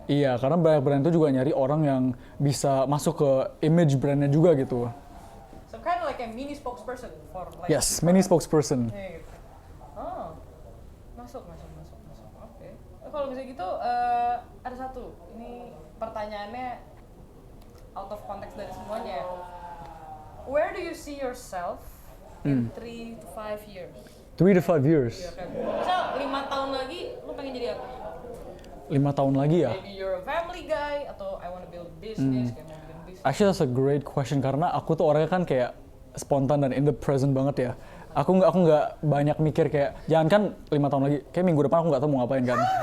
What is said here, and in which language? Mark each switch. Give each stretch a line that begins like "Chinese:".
Indonesian: Iya, karena banyak brand itu juga nyari orang yang bisa masuk ke image brandnya juga gitu.
English: So kind of like a mini spokesperson for like. Yes, mini spokesperson.
Indonesian: Gitu. Oh, masuk. Oke. Kalau misalnya gitu, ada satu. Ini pertanyaannya out of context dari semuanya.
English: Where do you see yourself in 3 to 5 years? 3 to 5 years.
Indonesian: Iya kan. Misal 5 tahun lagi, lu pengen jadi apa? 5 tahun lagi ya?
English: Maybe you're a family guy, atau I wanna build business,
Indonesian: kayak mau bikin business.
English: Actually that's a great question
Indonesian: karena aku tuh orangnya kan kayak spontan dan
English: in the present
Indonesian: banget ya. Aku nggak banyak mikir kayak, jangan kan 5 tahun lagi, kayak minggu depan aku nggak tahu mau ngapain kan.